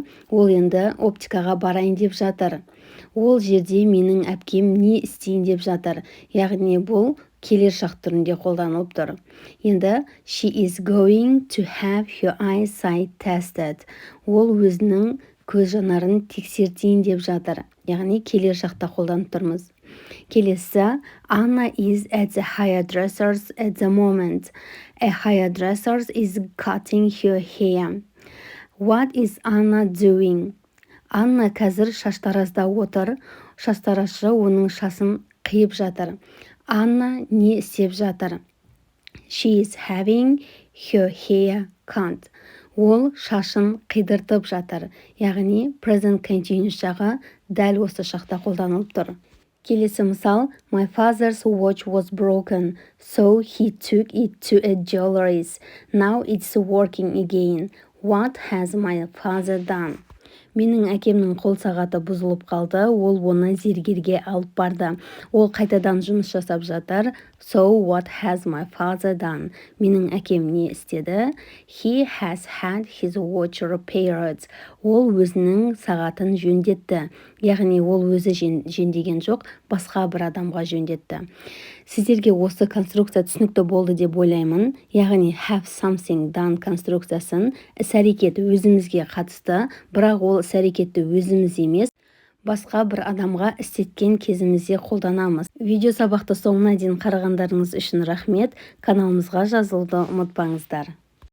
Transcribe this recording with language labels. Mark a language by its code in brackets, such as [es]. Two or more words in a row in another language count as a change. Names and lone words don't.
[kk] Ол енді оптикаға барайын деп жатыр. Ол жерде менің әпкем не істейін деп жатыр. Яғни бұл келер шақ түрінде қолданылып тұр. Енді [en] she is going to have her eyesight tested. [kk] Ол өзінің көз жанарын тексертейін деп жатыр. Яғни келер шақта қолданып тұрмыз. Келесі, [en] Anna is at the hairdresser's at the moment. A hairdresser is cutting her hair. What is Anna doing? [kk] Анна қазір шаштаразда отыр. Шаштаразшы оның шасын қиып жатыр. Анна не істеп жатыр? [en] She is having her hair cut. [kk] Ол шашын қидыртып жатыр. Яғни [en] present continuous [kk] жағы дәл осы шақта қолданылып тұр. Келесі мысал. [en] My father's watch was broken, so he took it to a jewelry's. Now it's working again. What has my father done? [kk] Менің әкемнің қол сағаты бұзылып қалды, ол оны зергерге алып барды. Ол қайтадан жұмыс жасап жатыр. [en] So what has my father done? [kk] Менің әкем не істеді? [en] He has had his watch repaired. [kk] Ол өзінің сағатын жөндетті. Яғни ол өзі жөндеген жоқ, басқа бір адамға жөндетті. Сіздерге осы конструкция түсінікті болды деп ойлаймын. Яғни [en] have something done [kk] конструкциясын іс-әрекет өзімізге қатысты, бірақ ол іс-әрекетті өзіміз емес, басқа бір адамға істеткен кезімізде қолданамыз. Видео сабақты соңына дейін қарағандарыңыз үшін рахмет. Каналымызға жазылуды ұмытпаңыздар.